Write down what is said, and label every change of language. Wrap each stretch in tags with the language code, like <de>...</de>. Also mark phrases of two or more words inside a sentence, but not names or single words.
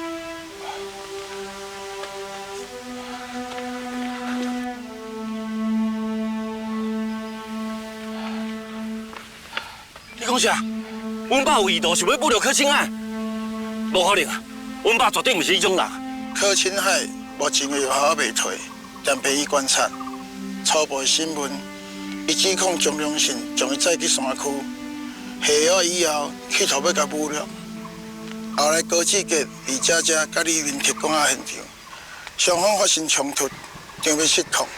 <nan>你讲啥？阮爸有意图想要保留柯清海？无可能啊！阮爸绝对毋是迄种人。柯清海目前的药效未退，但陪伊观察，初步新闻，伊指控钟良信将伊载去山区，下药以后企图要甲侮辱。后来高志杰、李佳佳甲李明铁赶到现场，双方发生冲突，场面失控。</nan>